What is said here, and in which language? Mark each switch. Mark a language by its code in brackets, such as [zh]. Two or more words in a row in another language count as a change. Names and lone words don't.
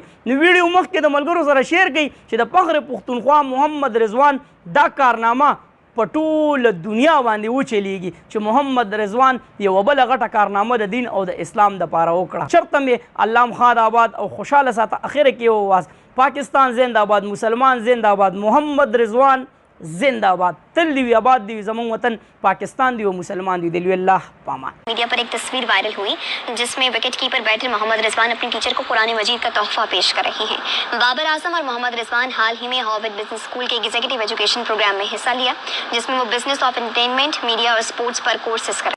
[ps] نو ویډیو مخکې د ملګرو سره شیر کړئ چې د فخر پښتونخوا محمد رضوان دا کارنامه په ټوله دنیا باندې وچلیږي چې محمد رضوان یوه بله غټه کارنامه د دین او د اسلام دپاره وکړه. چرته مې الله مخاد آباد او خوشحاله ساته. اخره کې یو آواز پاکستان زنده آباد، مسلمان زنده آباد، محمد رضوان زنده آباد. تل دی وي آباد دی وي زموږ وطن پاکستان دی او مسلمان دی. دلوي الله پامان. [hi] मीडिया पर एक तस्वीर वायरल हुई जिसमें [en] wicket keeper [hi] बैठे मोहम्मद रिजवान अपने टीचर को कुरान मजीद का तोहफा पेश कर रहे हैं। बाबर आजम और मोहम्मद रिजवान हाल ही में हॉर्वर्ड बिजनेस स्कूल के एग्जीक्यूटिव एजुकेशन प्रोग्राम में हिस्सा लिया जिसमें वो बिजनेस ऑफ एंटरटेनमेंट, मीडिया और स्पोर्ट्स पर कोर्सेज कर